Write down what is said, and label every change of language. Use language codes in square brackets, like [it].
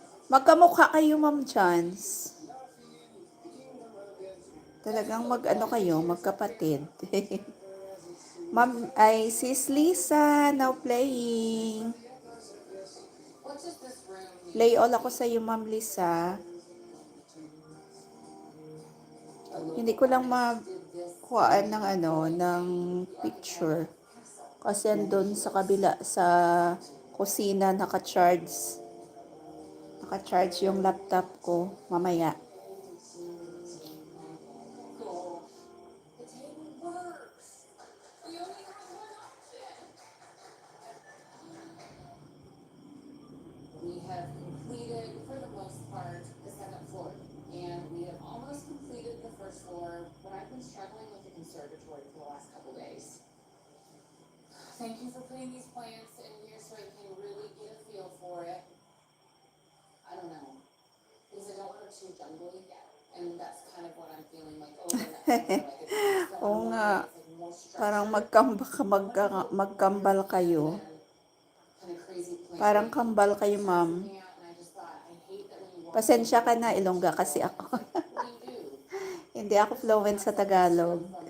[tl] Magkamukha kayo, Ma'am Chance. Talagang mag-ano kayo, magkapatid. Ma'am, ay Sis Lisa, [en] now playing. Play all [tl] ako sa iyo, Ma'am Lisa. Hindi ko lang makuhaan ng ng picture. Kasi andun sa kabila, sa kusina, naka-charge yung laptop ko mamaya. [en] We have completed, for the most part, the second floor. And we have almost completed the first floor, but I've been struggling with the conservatory for the last couple days. Thank you for putting these plants in here so I can really get a feel for it. I don't know, because I don't want it too jungly, and that's kind of what I'm feeling like over and over. [tl] Oo nga, parang magkambal kayo. Parang kambal kayo, Ma'am. Pasensya ka na, Ilongga kasi ako. Hindi ako fluent sa Tagalog.